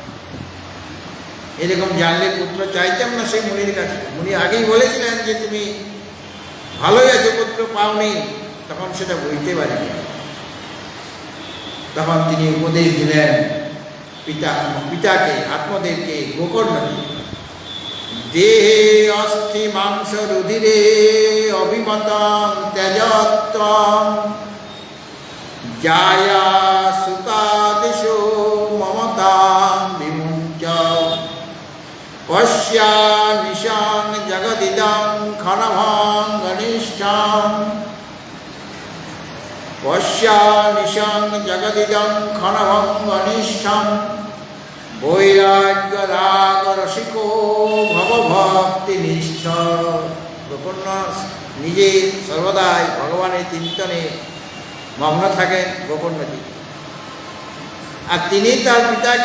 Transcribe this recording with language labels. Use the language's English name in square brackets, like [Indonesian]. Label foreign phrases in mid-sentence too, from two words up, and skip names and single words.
[Bangla] এরকম জানলে পুত্র চাইতাম না সেই মুনির কাছে। মুনি আগেই বলেছিলেন যে তুমি ভালোই আছো, পুত্র পাওনি, তখন সেটা বুঝতে পারিনি। তখন তিনি উপদেশ দিলেন পিতাকে, [Sanskrit] আত্মদেবকে, গোকর্ণকে, দেহে অস্থি মাংস রুধিরে অভিমতং ত্যজত্বং জায়া সুতাদিশো মমতাং বিমুঞ্চ পশ্যা নিশাং জগদিদং ক্ষণভং ঘনিষ্ঠং পশ্যা নিশাং জগদিদং ক্ষণভং ঘনিষ্ঠং বৈরাগ্য রাগ রসিকো ভবভক্তি নিষ্ঠ। [Bangla] গোকর্ণ নিজে সর্বদাই ভগবানের চিন্তনে মগ্ন থাকেন গোকর্ণজি, আর তিনি তার পিতাকে